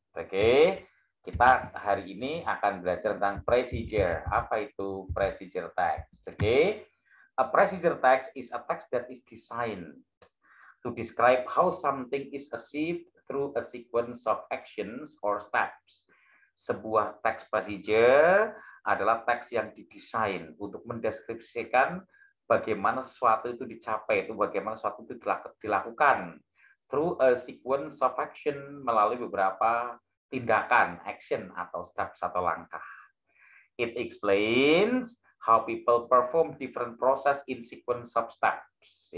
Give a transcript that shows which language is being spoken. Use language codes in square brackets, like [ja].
[id] Oke, kita hari ini akan belajar tentang procedure. Apa itu procedure text? [en] Oke, a procedure text is a text that is designed to describe how something is achieved through a sequence of actions or steps. [id] Sebuah teks procedure adalah teks yang didesain untuk mendeskripsikan bagaimana sesuatu itu dicapai, itu bagaimana sesuatu itu dilakukan [en] through a sequence of action, [id] melalui beberapa tindakan, action atau steps atau langkah. [en] It explains how people perform different process in sequence of steps.